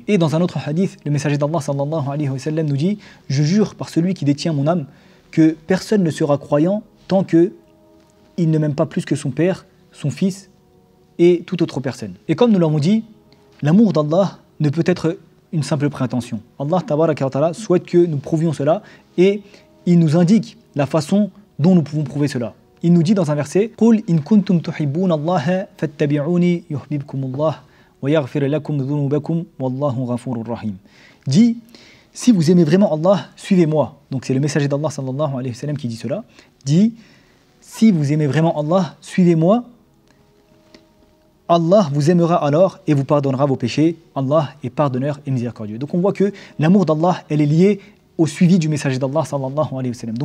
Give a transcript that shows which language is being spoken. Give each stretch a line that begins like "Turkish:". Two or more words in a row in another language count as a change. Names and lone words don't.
French: Et dans un autre hadith, le messager d'Allah
Arabic: صلى الله عليه وسلم
French: nous dit « Je jure par celui qui détient mon âme que personne ne sera croyant tant qu'il ne m'aime pas plus que son père, son fils et toute autre personne. » Et comme nous l'avons dit, l'amour d'Allah ne peut être une simple préintention. Allah
Arabic: تبارك وتعالى
French: souhaite que nous prouvions cela et il nous indique la façon dont nous pouvons prouver cela.
Arabic: Il nous dit dans un verset قُلْ إِن كُنْتُمْ تُحِبُّونَ اللَّهَ فَاتَّبِعُونِي يُحْبِبْكُمُ اللَّهُ وَيَغْفِرْ لَكُمْ ذُنُوبَكُمْ وَاللَّهُ غَفُورٌ رَحِيمٌ.
French: Dit, si vous aimez vraiment Allah, suivez-moi. Donc c'est le messager d'Allah
Arabic: صلى الله عليه وسلم
French: qui dit cela. Dit, si vous aimez vraiment Allah, suivez-moi. Allah vous aimera alors et vous pardonnera vos péchés. Allah est pardonneur et miséricordieux. Donc on voit que l'amour d'Allah, elle est liée au suivi du messager d'Allah
Arabic: صلى الله عليه وسلم.